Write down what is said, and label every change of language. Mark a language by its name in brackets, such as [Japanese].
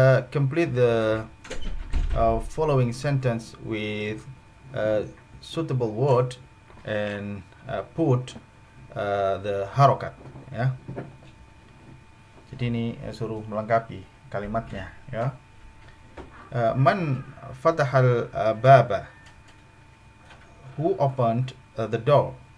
[English] Complete the following sentence with suitable word and put the harokat, ya. [Indonesian] Jadi ini suruh melengkapi kalimatnya, ya. [Arabic] Man fatahal baba, [English] who opened the door?